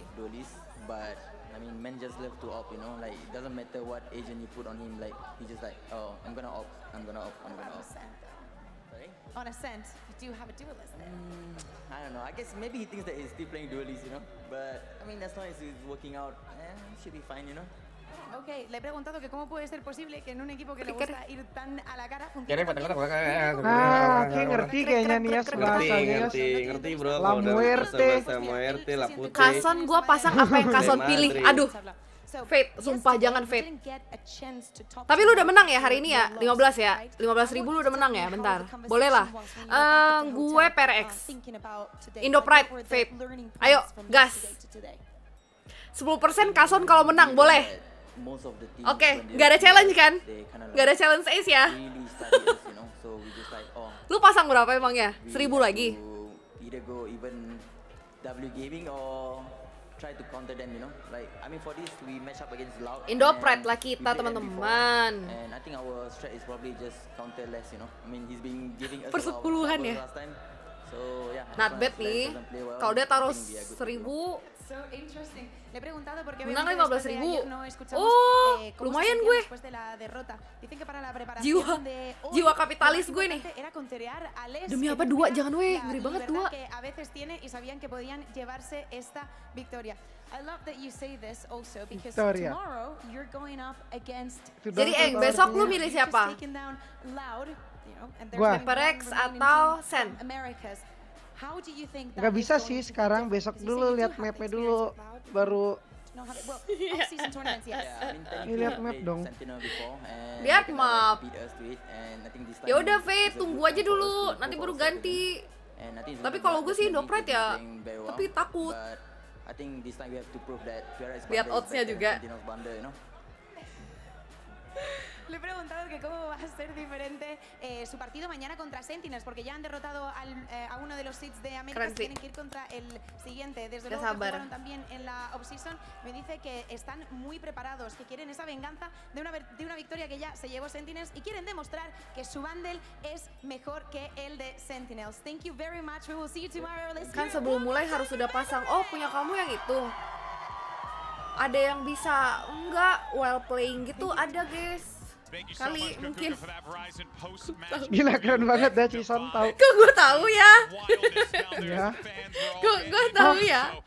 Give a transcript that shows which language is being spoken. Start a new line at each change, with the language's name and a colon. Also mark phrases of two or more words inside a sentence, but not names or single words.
English: have duelists, but I mean, men just love to op, you know, like it doesn't matter what agent you put on him, like he just like, oh, I'm gonna op. Sorry? On Ascent, you do have a duelist there. I don't know. I guess maybe he thinks that he's still playing duelists, you know. But I mean, as long as he's working out, should be fine, you know.
Spanish: Ok, le he preguntado que cómo puede ser posible que en un equipo que le gusta ir tan a la cara funcione.
Indonesian: Kayak ngerti kayaknya nih ya Ngerti bro. La Muerte. La Putih. Kason gua pasang apa yang Kason pilih. Aduh. Fate, sumpah jangan Fate. Tapi lu udah menang ya hari ini ya? 15 ya? 15.000 lu udah menang ya? Bentar. Boleh lah. Gue PRX. Indo Pride, Fate. Ayo, gas. 10% Kason kalau menang, boleh. Oke, nggak ada challenge kan? Nggak ada challenge ace ya? Lu pasang berapa emang ya? 1.000 lagi?
English: Either go even W Gaming or try to counter them, you know. Like I mean for this we match up against Loud.
Indonesian: Indopret
English: and
Indonesian: lah
English: we
Indonesian: kita
English: played them
Indonesian: teman-teman.
English: before, And I think our strat is probably just counter less, you know. I mean he's been giving us a lot of
Indonesian: Persepuluhan
English: trouble
Indonesian: ya.
English: last time. So yeah. Not bad
Indonesian: nih. Kalau dia taruh 1000,
English: So interesting.
Spanish: Le he preguntado porque
Indonesian: menang
Spanish: obviamente después de
Indonesian: 15.000.
Spanish: ayer no escuchamos cómo
Indonesian: Lumayan
Spanish: se sentían
Indonesian: gue.
Spanish: después de la derrota. Dicen que para la preparación de hoy,
Indonesian: Jiwa
Spanish: lo
Indonesian: kapitalis
Spanish: más
Indonesian: gue nih.
Spanish: importante era counterear a Les.
Indonesian: Demi
Spanish: que
Indonesian: apa
Spanish: tendría
Indonesian: 2? Jangan weh,
Spanish: la
Indonesian: ngeri banget
Spanish: libertad
Indonesian: 2.
Spanish: que a veces tiene y sabían que podían llevarse esta victoria.
English: I love that you say this also because
Spanish: Victoria.
English: tomorrow you're going up against.
Indonesian: Jadi besok lu milih siapa?
English: Loud, you know, and there's
Indonesian: Gua.
English: only one HyperX remaining
Indonesian: atau
English: team
Indonesian: Sen?
English: from Americas. How do you think that
Indonesian: Nggak
English: is
Indonesian: bisa
English: going
Indonesian: sih
English: to be
Indonesian: sekarang,
English: different?
Indonesian: besok
English: Because you
Indonesian: dulu
English: say you
Indonesian: lihat
English: do have
Indonesian: mapnya
English: experience
Indonesian: dulu,
English: with Loud,
Indonesian: baru
English: know how to, well, off-season tournaments, yes. Yeah, I mean,
Indonesian: Ini lihat map dong. Lihat map. Ya udah V, tunggu aja dulu, nanti baru ganti. Tapi kalau gue sih Indopret ya, tapi takut. Lihat odds-nya juga.
Spanish: Le he preguntado que cómo va a ser diferente su partido mañana contra Sentinels, porque ya han derrotado a uno de los seeds de América, tienen que ir contra el siguiente. Desde luego que jugaron también en la off-season. Me dice que están muy preparados, que quieren esa venganza de una victoria que ya se llevó Sentinels y quieren demostrar que su bundle es mejor que el de Sentinels.
English: Thank you very much. We will see you tomorrow. Let's
Indonesian: Kan sebelum mulai harus sudah pasang. Oh, punya kamu yang itu. Ada yang bisa enggak
English: while playing
Indonesian: gitu, ada guys. Kali mungkin. Gila keren banget dah Cison tahu. Kok gue tahu ya? Ya. Kok gue tahu ya?